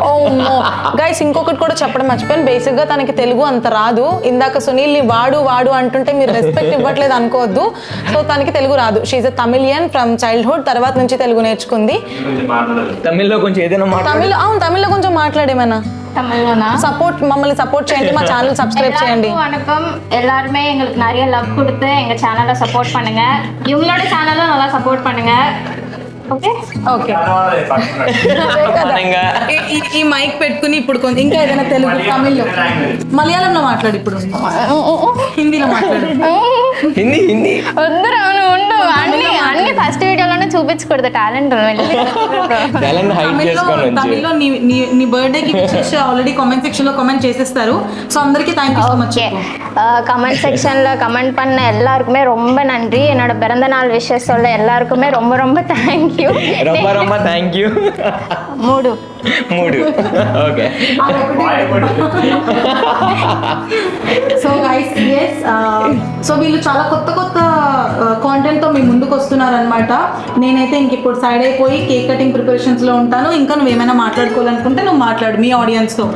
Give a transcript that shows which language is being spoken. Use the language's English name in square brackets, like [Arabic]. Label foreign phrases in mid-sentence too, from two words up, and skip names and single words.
[Telugu] గైస్ ఇంకొకటి కూడా చెప్పడం మర్చిపోయాను. బేసిక్ గా తనకి తెలుగు అంత రాదు. ఇందాక సునీల్ ని వాడు అంటుంటే మీరు రెస్పెక్ట్ ఇవ్వట్లేదు అనుకోవద్దు. సో తనకి తెలుగు రాదు. [English] she's a Tamilian from childhood. [Telugu] తర్వాత నుంచి తెలుగు నేర్చుకుంది. తమిళ్లో కొంచెం ఏదైనా తమిళ్లో కొంచెం మాట్లాడేమన్నా. సపోర్ట్ మమ్మల్ని సపోర్ట్ చేయండి, మా ఛానல் சப்ஸ்கிரைப் చేయండి. [Tamil] வணக்கம், எல்லாருமே எங்களுக்கு நிறைய லவ் கொடுத்து எங்க சேனலை சப்போர்ட் பண்ணுங்க. இவங்களோட சேனலும் நல்லா சப்போர்ட் பண்ணுங்க. [Telugu] ఓకే ఓకే, ఈ మైక్ పెట్టుకుని ఇప్పుడు కొంచెం ఇంకా ఏదైనా తెలుగు, తమిళ్లో, మలయాళంలో మాట్లాడు. ఇప్పుడు హిందీలో మాట్లాడు. హిందీ వద్దు రాను, ఉండు. అన్ని ఫస్ట్ వీడియోలోనే చూపించకూడదు టాలెంట్. తమిళ్లో నీ బర్త్డే కి ఆల్రెడీ [English] comment section [Telugu] లో కామెంట్ చేసేస్తారు. సో అందరికి [English] thank you so much. comment section [Tamil] கமெண்ட் பண்ண எல்லாருக்குமே ரொம்ப நன்றி. என்னோட பிறந்த நாள் விஷஸ் சொல்ல எல்லாருக்குமே ரொம்ப ரொம்ப தேங்க்யூ. ரொம்ப தேங்க்யூ. மூடு [Telugu] ఓకే. [English] so guys yes, [Telugu] సో వీళ్ళు చాలా కొత్త కాంటెంట్ తో మీ ముందుకు వస్తున్నారు అనమాట. నేనైతే ఇంక ఇప్పుడు సైడ్ అయిపోయి [English] cake cutting preparations [Telugu] లో ఉంటాను. ఇంకా నువ్వు ఏమైనా మాట్లాడుకోవాలనుకుంటే నువ్వు మాట్లాడు మీ ఆడియన్స్ తో.